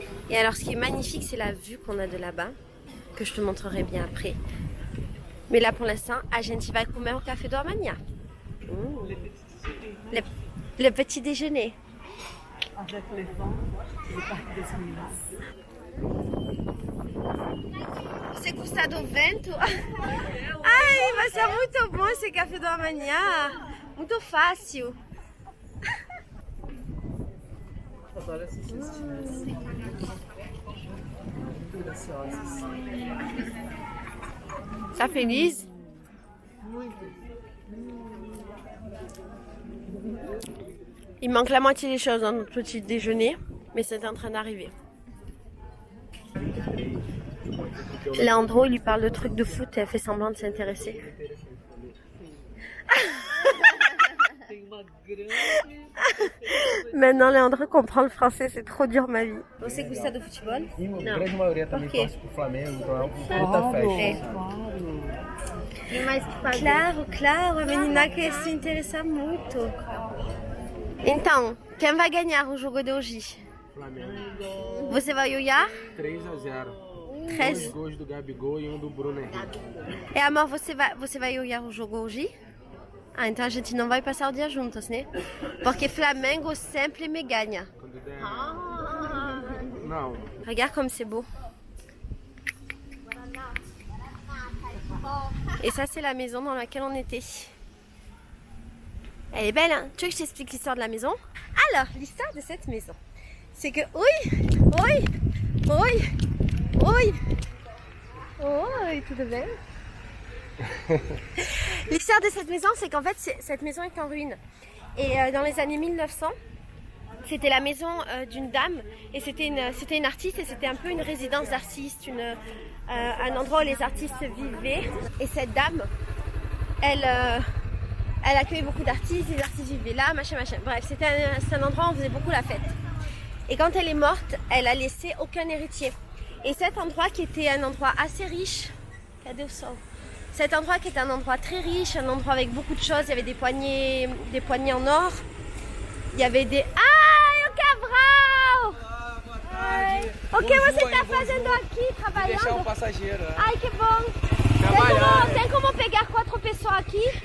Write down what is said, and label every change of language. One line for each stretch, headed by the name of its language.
French: Et alors ce qui est magnifique, c'est la vue qu'on a de là-bas, que je te montrerai bien après. Mais là pour l'instant,
Portuguese: a gente vai comer o café do amanhã.
French: Le petit déjeuner. avec les vents, le parc des Ruínas.
Portuguese: Você gosta do vento? Ai, vai ser muito bom esse café do amanhã. Muito fácil. Adoro essas festinhas. Muito graciosas. Tá feliz? Muito.
French: Il manque la moitié des choses dans notre petit déjeuner, mais c'est en train d'arriver. Leandro, il lui parle de trucs de foot et elle fait semblant de s'intéresser.
Portuguese: Tem uma grande.
French: Maintenant, Leandro comprend le français, c'est trop dur ma vie.
Portuguese: Você gosta do futebol? E a Não. grande maioria também Por quê? torce pro Flamengo, então é uma puta festa. Claro. E mais que fazer? Claro, claro, a menina que se interessa muito. Então, quem vai ganhar o jogo de hoje? Flamengo. Você vai olhar? 3-0. 13. 2 gols do Gabigol e um do Bruno Henrique. E amor, você vai olhar o jogo hoje? Ah, então a gente não vai passar o dia juntos, né? Porque Flamengo sempre me ganha. Quando der... Não.
French: Regarde comme c'est beau. Et ça, c'est la maison dans laquelle on était. Elle est belle, hein? Tu veux que je t'explique l'histoire de la maison? Alors, l'histoire de cette maison, c'est que... Oui, oui, oui, oui, oui, tout de même. L'histoire de cette maison, c'est qu'en fait, cette maison est en ruine. Et dans les années 1900, c'était la maison d'une dame et c'était une artiste et c'était un peu une résidence d'artistes, un endroit où les artistes vivaient. Et cette dame, elle accueillait beaucoup d'artistes, les artistes vivaient là, machin, machin. Bref, c'était un endroit où on faisait beaucoup la fête. Et quand elle est morte, elle a laissé aucun héritier. Et cet endroit qui était un endroit assez riche,
Portuguese: cadê o sol?
French: Cet endroit qui était un endroit très riche, un endroit avec beaucoup de choses, il y avait des poignées en or, il y avait des...
Portuguese: Ai, o Cabral! Ai. O que você está fazendo aqui, trabalhando? passageiro. Ai, que bom! Tem como pegar 4 pessoas aqui?